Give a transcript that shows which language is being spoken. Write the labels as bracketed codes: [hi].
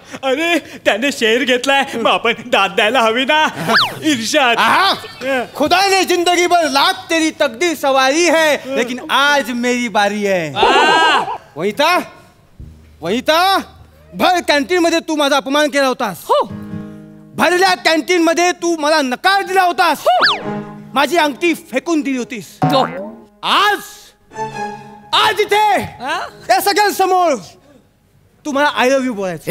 [mr] अरे त्याने शेअर घेतलाय मग आपण दाद द्यायला हवी ना. [hi] इर्षाद. खुदा ने जिंदगी भर लाख तेरी तकदीर सवारी है लेकिन आज मेरी बारी है. [mr] वहिता, वहिता, भर कॅन्टीन मध्ये तू माझा अपमान केला होतास. हो. भरल्या कॅन्टीन मध्ये तू मला नकार दिला होतास. माझी अंगठी फेकून दिली होतीस. आज आज इथे या सगळ्यांसमोर तू मला [en] I love you [mr] बोलायचं.